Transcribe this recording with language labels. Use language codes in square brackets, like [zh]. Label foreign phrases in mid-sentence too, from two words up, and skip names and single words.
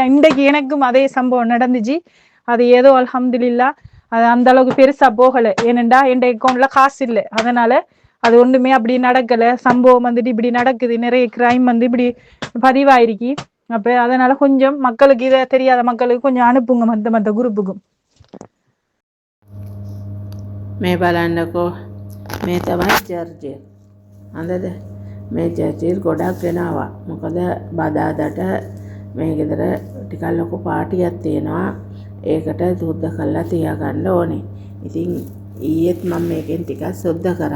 [ta] இன்றைக்கு எனக்கும் அதே சம்பவம் நடந்துச்சு. அது ஏதோ அல்ஹம்துலில்லாஹ் அது அந்த அளவுக்கு பெருசாக போகலை. ஏனெண்டா என் அக்கௌண்ட்டில் காசு இல்லை. அதனால் அது ஒன்றுமே அப்படி நடக்கலை. சம்பவம் வந்துட்டு இப்படி நடக்குது, நிறைய கிரைம் வந்து இப்படி பதிவாயிருக்கு. அப்போ அதனால கொஞ்சம் மக்களுக்கு இதை தெரியாத மக்களுக்கு கொஞ்சம் அனுப்புங்க மற்ற குரூப்புக்கும். [si] මේ බලන්නකෝ මේ තමයි චර්චය. හොඳද? මේ චර්චය ගොඩක් වෙනවා. මොකද බදාදට මේ ගෙදර ටිකක් ලොකු පාටියක් තියෙනවා. ඒකට සුද්ධ කරලා තියාගන්න ඕනේ. ඉතින් ඊයේත් මම මේකෙන් ටිකක් සුද්ධ කරා.